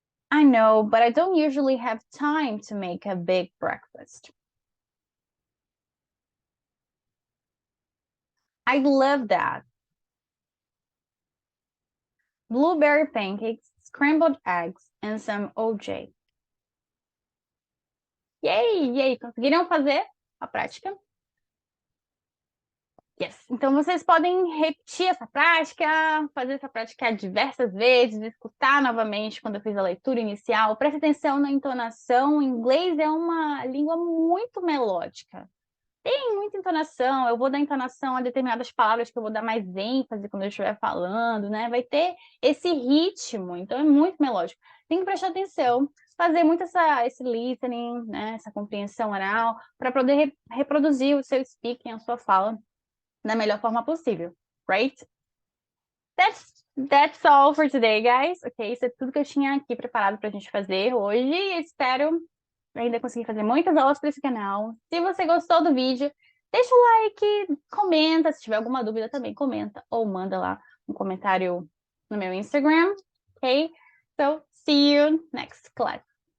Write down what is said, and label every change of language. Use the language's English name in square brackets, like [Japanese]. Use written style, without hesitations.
[English] I know, but I don't usually have time to make a big breakfast. I love that. Blueberry pancakes, scrambled eggs, and some OJ. [Portuguese] Yay! Yay! Conseguiram fazer a prática? Yes. Então, vocês podem repetir essa prática, fazer essa prática diversas vezes, escutar novamente quando eu fiz a leitura inicial. Preste atenção na entonação. O inglês é uma língua muito melódica. Tem muita entonação. Eu vou dar entonação a determinadas palavras que eu vou dar mais ênfase quando eu estiver falando, né? Vai ter esse ritmo. Então, é muito melódico. Tem que prestar atenção, fazer muito esse listening, né? Essa compreensão oral, para poder reproduzir o seu speaking, a sua fala da melhor forma possível, right? [English] That's all for today, guys. [Portuguese] Ok, isso é tudo que eu tinha aqui preparado para a gente fazer hoje. Espero ainda conseguir fazer muitas aulas para esse canal. Se você gostou do vídeo, deixa o like, comenta. Se tiver alguma dúvida também, comenta ou manda lá um comentário no meu Instagram, ok? [English] So, see you next class.